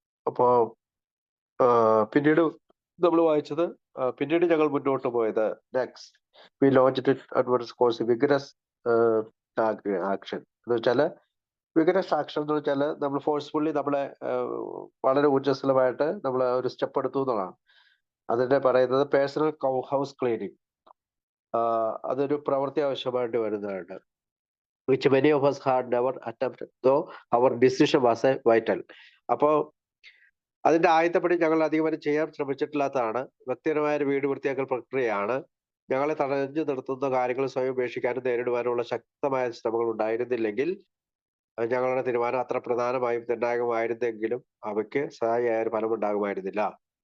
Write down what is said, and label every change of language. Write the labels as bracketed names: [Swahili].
[Malayalam] അപ്പോ പിന്നീട് നമ്മൾ വായിച്ചത് പിന്നീട് ഞങ്ങൾ മുന്നോട്ട് പോയത് [English] next we launched advance course vigorous action [Malayalam] എന്ന് വെച്ചാല് വിഗറസ് ആക്ഷൻ എന്ന് വെച്ചാല് നമ്മൾ ഫോഴ്സ്ഫുള്ളി നമ്മളെ വളരെ ഊർജ്ജസ്വലമായിട്ട് നമ്മൾ ഒരു സ്റ്റെപ്പ് എടുത്തു എന്നുള്ളതാണ്. അതിന്റെ പറയുന്നത് പേഴ്സണൽ ഹൗസ് ക്ലീനിങ്. അതൊരു പ്രവൃത്തി ആവശ്യമായിട്ട് വരുന്നതാണ്. [English] which many of us had never attempted, though our decision was a vital. [Malayalam] അപ്പോ അതിന്റെ ആദ്യത്തെപ്പടി ഞങ്ങൾ അധികം ചെയ്യാൻ ശ്രമിച്ചിട്ടില്ലാത്തതാണ്. വ്യക്തിപരമായ ഒരു വീട് വൃത്തിയാക്കൽ പ്രക്രിയയാണ്. ഞങ്ങളെ തടഞ്ഞു നിർത്തുന്ന കാര്യങ്ങൾ സ്വയം ഉപേക്ഷിക്കാനും നേരിടുവാനുള്ള ശക്തമായ ശ്രമങ്ങൾ ഉണ്ടായിരുന്നില്ലെങ്കിൽ ഞങ്ങളുടെ തീരുമാനം അത്ര പ്രധാനമായും നിർണായകമായിരുന്നെങ്കിലും അവയ്ക്ക് സഹായിയായ ഒരു ഫലം ഉണ്ടാകുമായിരുന്നില്ല.